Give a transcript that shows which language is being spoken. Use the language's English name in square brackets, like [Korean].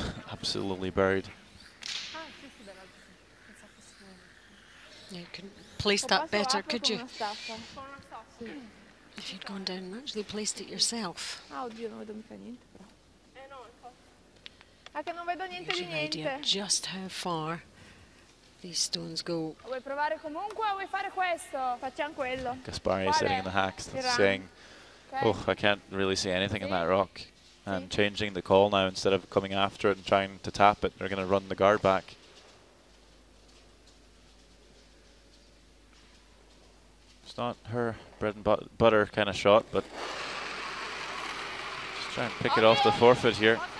[English] Absolutely buried. You couldn't place that better, could you? If you'd gone down and actually placed it yourself. [Italian] Oddio, non vedo mica niente però. Che non vedo niente [English] Gives [Italian] di [English] you an idea [Italian] niente. [English] just how far these stones go. [Italian] Vuoi provare comunque o vuoi fare questo? Facciamo quello. [English] Gaspari sitting in the hacks, saying, oh, I can't really see anything in that rock. And changing the call now, instead of coming after it and trying to tap it, they're going to run the guard back. It's not her bread and butter kind of shot, but just try and pick it off the forfeit here.